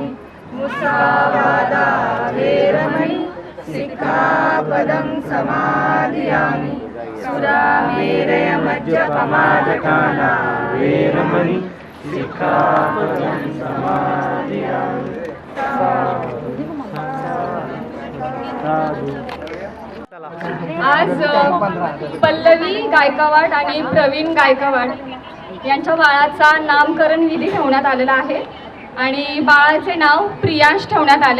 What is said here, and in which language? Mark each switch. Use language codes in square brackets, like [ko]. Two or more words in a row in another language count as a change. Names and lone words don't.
[pi] मुसावादा वेरमणि सिक्खापदं समादियामि. सुरामेरय मज्जपमादठाना वेरमणि सिक्खापदं समादियामि. [mr] आज पल्लवी गायकवाड आणि प्रवीण गायकवाड यांच्या बाळाचा नामकरण विधी ठेवण्यात आलेला आहे आणि बाळाचे नाव प्रियांश ठेवण्यात आले.